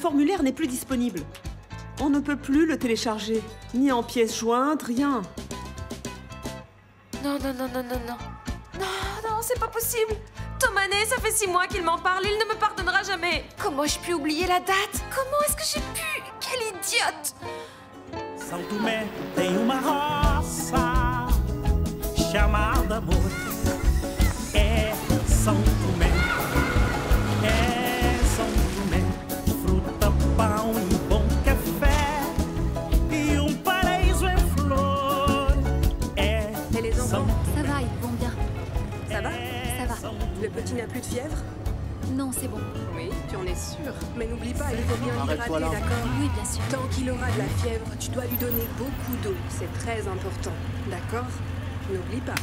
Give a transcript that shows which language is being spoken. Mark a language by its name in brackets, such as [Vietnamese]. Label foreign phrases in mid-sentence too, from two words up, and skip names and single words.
[French] le formulaire n'est plus disponible. On ne peut plus le télécharger. Ni en pièces jointes, rien. Non, non, non, non, non, non. Non, non, c'est pas possible. Tomané, ça fait 6 mois qu'il m'en parle, il ne me pardonnera jamais. Comment ai-je pu oublier la date? Comment est-ce que j'ai pu? Quelle idiote! [Portuguese] São Tomé tem uma roça chamada amor. É São Tomé, fruta, pão e bom café e paraíso em flor. É [French] Et les enfants, Ça va, ils vont bien. ça va? Ça va. Le petit n'a plus de fièvre? Non, c'est bon. Oui, tu en es sûre. Mais n'oublie pas, il faut bien l'hydrater, d'accord? Oui, bien sûr. Tant qu'il aura de la fièvre, tu dois lui donner beaucoup d'eau. C'est très important, d'accord? N'oublie pas.